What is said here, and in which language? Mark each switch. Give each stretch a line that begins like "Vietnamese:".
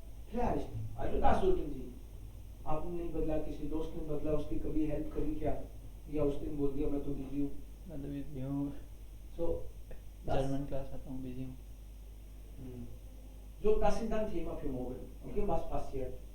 German: Vielleicht, also das sollten Sie.
Hindi: आपने नहीं बदला, किसी दोस्त ने बदला, उसकी कभी हेल्प करी क्या, या उस दिन बोल दिया मैं तो बिजी हूँ. मैं तो बिजी हूँ,
German: So
Hindi: जर्मन क्लास आता हूँ, बिजी हूँ.
German: so das ist dann Thema für morgen. Okay, was passiert?